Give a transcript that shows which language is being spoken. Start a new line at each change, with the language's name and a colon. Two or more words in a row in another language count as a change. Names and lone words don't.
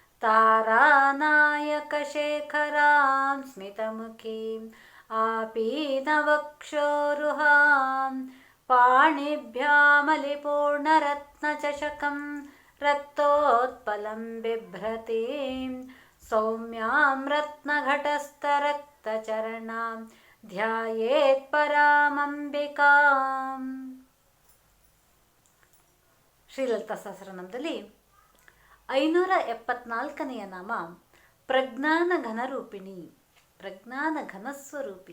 Sanskrit: तारानायकशेखरां स्मितमुखीम् आपीनवक्षोरुहां पाणिभ्यामलिपूर्णरत्नचषकं रक्तोत्पलं बिभ्रतीं सौम्यां रत्नघटस्थरक्तचरणां ಧ್ಯಾಯೇತ್ ಪರಾಮಂಬಿಕಾಂ.
Kannada: ಶ್ರೀಲಲಿತಾ ಸಹಸ್ರನಾಮದಲ್ಲಿ 574ನೆಯ ನಾಮ ಪ್ರಜ್ಞಾನ ಘನರೂಪಿಣಿ, ಪ್ರಜ್ಞಾನ ಘನಸ್ವರೂಪಿ.